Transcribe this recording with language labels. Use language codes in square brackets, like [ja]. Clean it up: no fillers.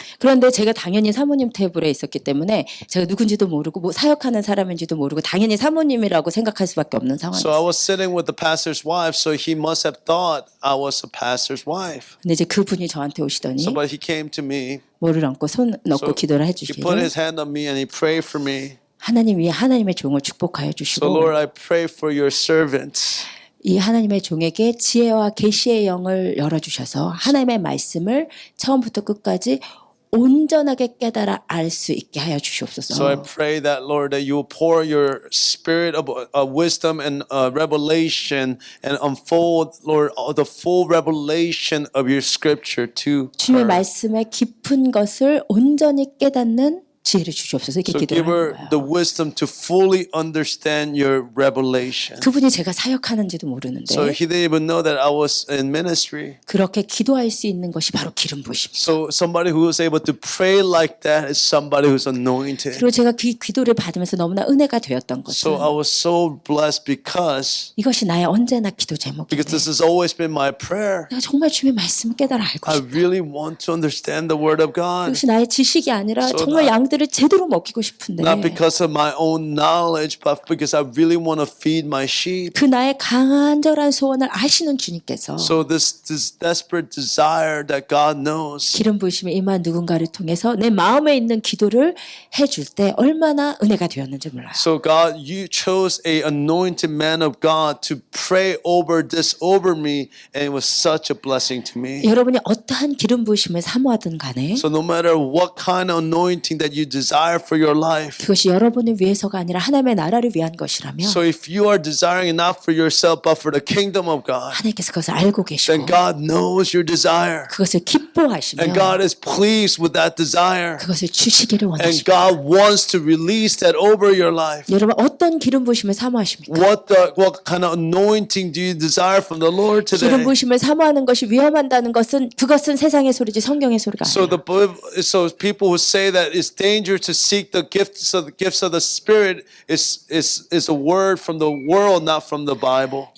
[ko] 그런데 제가 당연히 사모님 테이블에 있었기 때문에 제가 누군지도 모르고 뭐 사역하는 사람인지도 모르고 당연히 사모님이라고 생각할 수밖에 없는 [en] So I [ko] 상황이었어요. [en] was sitting with the pastor's wife, so he must have thought I was a pastor's wife. [ko] 근데 이제 그분이 저한테 오시더니 [en] So but he came to me. [ko] 머리를 얹고 손 넣고 [en] So [ko] 기도를 [en] he put [ko] 해주시기를 [en] his hand on me and he prayed for me. [ko] 하나님이 하나님의 종을 축복하여 [en] So [ko] 주시고 [en] Lord, I pray for your servants. [ko] 이 하나님의 종에게 지혜와 계시의 영을 열어주셔서 하나님의 말씀을 처음부터 끝까지 온전하게 깨달아 알 수 있게 하여 [en] So I [ko] 주시옵소서. [en] pray that, Lord, that you will pour your spirit of wisdom and revelation and unfold, Lord, the full revelation of your scripture to [ko] 주님의 [en] her. [ko] 말씀의 깊은 것을 온전히 깨닫는 지혜를 주시옵소서. 이렇게 기도를 [en] give her [ko] 하는 [en] the [ko] 거예요. [en] wisdom to fully understand your revelation. [ko] 그분이 제가 사역하는지도 모르는데 [en] So he didn't even know that I was in ministry. [ko] 그렇게 기도할 수 있는 것이 바로 기름 부으십니다. [en] So somebody who was able to pray like that is somebody who's anointed. [ko] 그리고 제가 그 기도를 받으면서 너무나 은혜가 되었던 [en] So [ko] 것은 [en] I was so blessed because [ko] 이것이 나의 언제나 기도 제목인데 [en] this has always been my prayer. [ko] 내가 정말 주님의 말씀을 깨달아 알고 [en] I [ko] 싶다. [en] really want to understand the word of God. [ko] 이것이 나의 지식이 아니라 [en] So [ko] 정말 [en] that- [ko] 양들을 제대로 먹이고 싶은데 [en] Not because of my own knowledge, but because I really want to feed my sheep. [ko] 그 나의 간절한 소원을 아시는 주님께서 [en] So this desperate desire that God knows. [ko] 기름 부으심에 임한 누군가를 통해서 내 마음에 있는 기도를 해줄 때 얼마나 은혜가 되었는지 몰라요. [en] So God, you chose a anointed man of God to pray over this over me, and it was such a blessing to me. [ko] 여러분이 어떠한 기름 부으심을 사모하든 간에 [en] So no matter what kind of anointing that you you desire for your life. [ko] 그것이 여러분을 위해서가 아니라 하나님의 나라를 위한 것이라면 [en] So if you are desiring it not for yourself but for the kingdom of God, [ko] 하나님께서 그것을 알고 [en] then [ko] 계시고 [en] God knows your desire. [ko] 그것을 기뻐하시며 [en] And God is pleased with that desire. [ko] 그것을 주시기를 [en] And [ko] 원하십니다. [en] God wants to release that over your life. [ko] 여러분 어떤 기름 부으심을 사모하십니까? [en] What kind of anointing do you desire from the Lord [ko] 기름 [en] today? [ko] 부으심을 사모하는 것이 위험한다는 것은 그것은 세상의 소리지 성경의 소리가 [en] So [ko] 아니에요. [en] so people who say that it's dangerous to seek the gifts of the Spirit is a word from the world, not from the Bible.